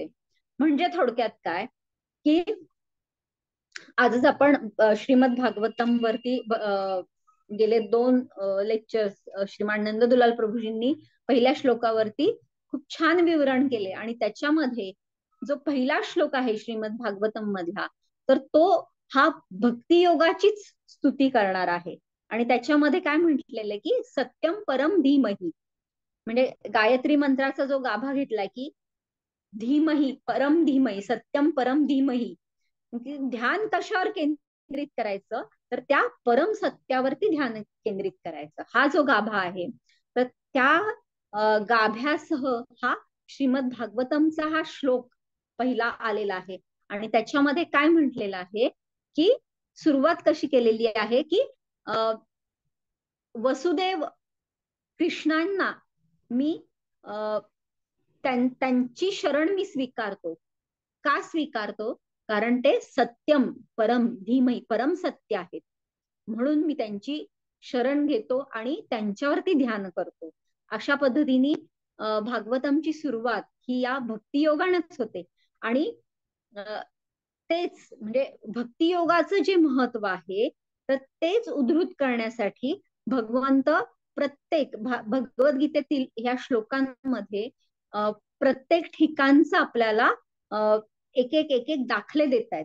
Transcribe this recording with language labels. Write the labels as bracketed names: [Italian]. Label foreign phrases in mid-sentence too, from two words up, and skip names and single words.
[Marathi] म्हणजे थोडक्यात काय, की आजच आपण श्रीमद भागवतम वरती गेले 2 लेक्चर्स श्रीमान नंददुलाल प्रभूजींनी पहिल्या श्लोकावरती खूप छान विवरण केले आणि त्याच्यामध्ये जो पहिला श्लोक आहे श्रीमद भागवतम मधला, तर तो हा भक्ती योगाचीच स्तुती करणार आहे. आणि त्याच्यामध्ये काय म्हटलेलं आहे, की [Sanskrit] सत्यम परम धीमही, [Marathi] म्हणजे गायत्री मंत्राचा जो गाभा घेतलाय, की [Sanskrit] धीमही परम धीमही सत्यम परम धीमही, [Marathi] ध्यान कशावर केंद्रित करायचं, तर त्या परम सत्यावरती ध्यान केंद्रित करायचं, हा जो गाभा आहे. तर त्या गाभ्यासह हा श्रीमद भागवतमचा हा श्लोक पहिला आलेला आहे. आणि त्याच्यामध्ये काय म्हटलेलं आहे, की सुरुवात कशी केलेली आहे, की वसुदेव कृष्णांना मी त्यांची शरण मी स्वीकारतो. का स्वीकारतो? कारण ते [Sanskrit] सत्यम परम धीमही [Marathi] परम सत्य आहेत, म्हणून मी त्यांची शरण घेतो आणि त्यांच्यावरती ध्यान करतो. अशा पद्धतीने भागवतमची सुरुवात ही या भक्तियोगानेच होते. आणि तेच म्हणजे भक्तियोगाचं जे महत्व आहे तर तेच उद्धृत करण्यासाठी भगवंत प्रत्येक भगवद्गीतेतील ह्या श्लोकांमध्ये प्रत्येक ठिकाणचं आपल्याला एक एक एक एक दाखले देत आहेत.